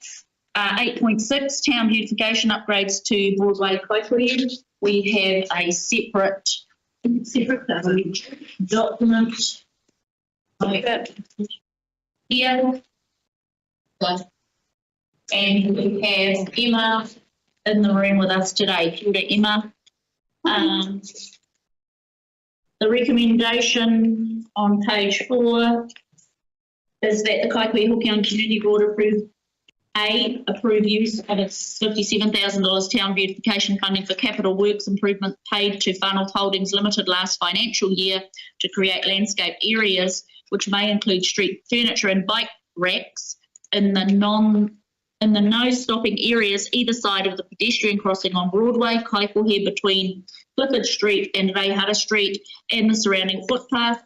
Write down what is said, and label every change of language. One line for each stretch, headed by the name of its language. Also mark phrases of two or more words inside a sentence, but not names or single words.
English: 8.6, town beautification upgrades to Broadway Kaikohe. We have a separate document like that here. And we have Emma in the room with us today.
Māori: Kia ora, Emma.
English: The recommendation on page 4 is that the Kaikohe-Hokianga Community Board approve use of its $57,000 town beautification funding for capital works improvement paid to Whanau Holdings Limited last financial year to create landscape areas which may include street furniture and bike racks in the no stopping areas either side of the pedestrian crossing on Broadway, Kaikohe, between Clifford Street and Reihara Street and the surrounding footpath.